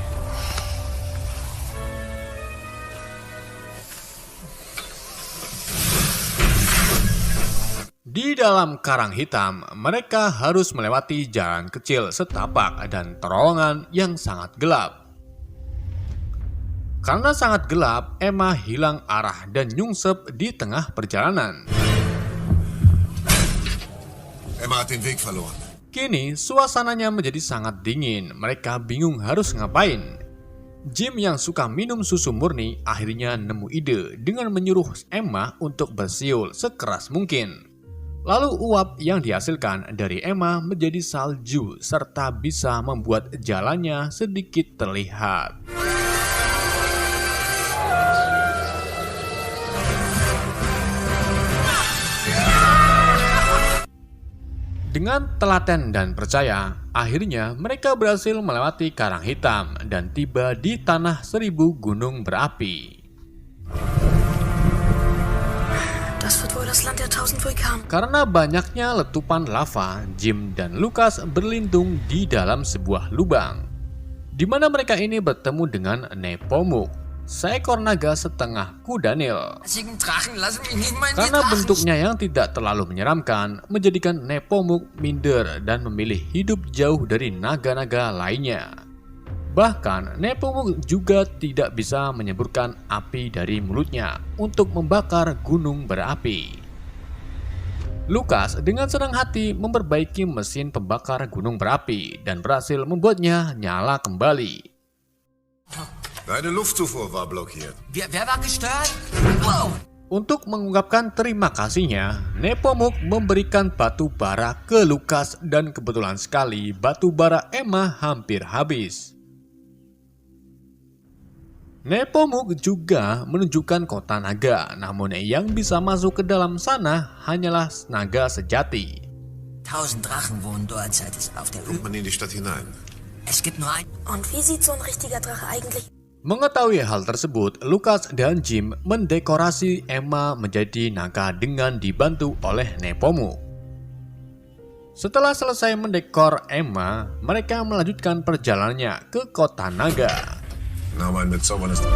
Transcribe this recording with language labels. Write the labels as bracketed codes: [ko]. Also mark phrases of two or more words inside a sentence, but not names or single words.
[id] Di dalam Karang Hitam, mereka harus melewati jalan kecil setapak dan terowongan yang sangat gelap. Karena sangat gelap, Emma hilang arah dan nyungsep di tengah perjalanan. [de] Emma hat den Weg verloren. [id] Kini, suasananya menjadi sangat dingin. Mereka bingung harus ngapain. Jim yang suka minum susu murni akhirnya nemu ide dengan menyuruh Emma untuk bersiul sekeras mungkin. Lalu uap yang dihasilkan dari Emma menjadi salju serta bisa membuat jalannya sedikit terlihat. Dengan telaten dan percaya, akhirnya mereka berhasil melewati Karang Hitam dan tiba di tanah 1000 gunung berapi. [de] Das wird wohl das Land der 1000 Vulkane. [id] Karena banyaknya letupan lava, Jim dan Lucas berlindung di dalam sebuah lubang, di mana mereka ini bertemu dengan Nepomuk, seekor naga setengah kuda Nil. Karena bentuknya yang tidak terlalu menyeramkan, menjadikan Nepomuk minder dan memilih hidup jauh dari naga-naga lainnya. Bahkan Nepomuk juga tidak bisa menyemburkan api dari mulutnya untuk membakar gunung berapi. Lukas dengan senang hati memperbaiki mesin pembakar gunung berapi dan berhasil membuatnya nyala kembali. [de] Deine Luftzufuhr war blockiert. Wer war gestört? Wow. [id] Untuk mengungkapkan terima kasihnya, Nepomuk memberikan batu bara ke Lukas dan kebetulan sekali batu bara Emma hampir habis. Nepomuk juga menunjukkan kota naga, namun yang bisa masuk ke dalam sana hanyalah naga sejati. [de] 1000 Drachen wohnen dort, seit es auf der Kommt man in die Stadt hinein? Es gibt nur ein. Und wie sieht so ein richtiger Drache eigentlich? [id] Mengetahui hal tersebut, Lukas dan Jim mendekorasi Emma menjadi naga dengan dibantu oleh Nepomuk. Setelah selesai mendekor Emma, mereka melanjutkan perjalanannya ke kota naga. [de] Name ein bezauberndes...